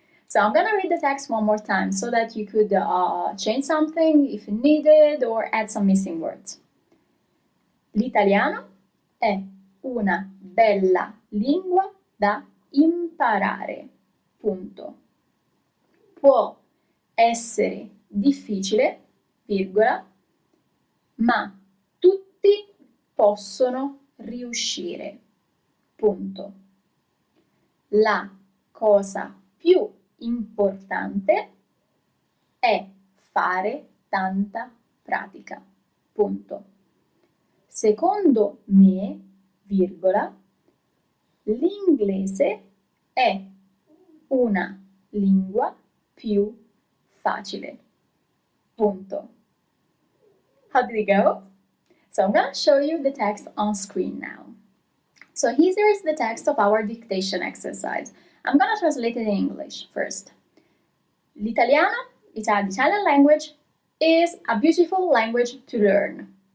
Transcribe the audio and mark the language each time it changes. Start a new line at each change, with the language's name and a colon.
English: So I'm gonna read the text one more time so that you could change something if needed or add some missing words.
Italian: L'italiano è una bella lingua da imparare. Punto. Può essere difficile, virgola, ma tutti possono riuscire. Punto. La cosa più importante è fare tanta pratica. Punto. Secondo me, virgola, l'inglese è una lingua più facile.
English: Punto. How did it go? So I'm gonna show you the text on screen now. So here is the text of our dictation exercise. I'm gonna translate it in English first. L'italiano, the Italian language, is a beautiful language to learn.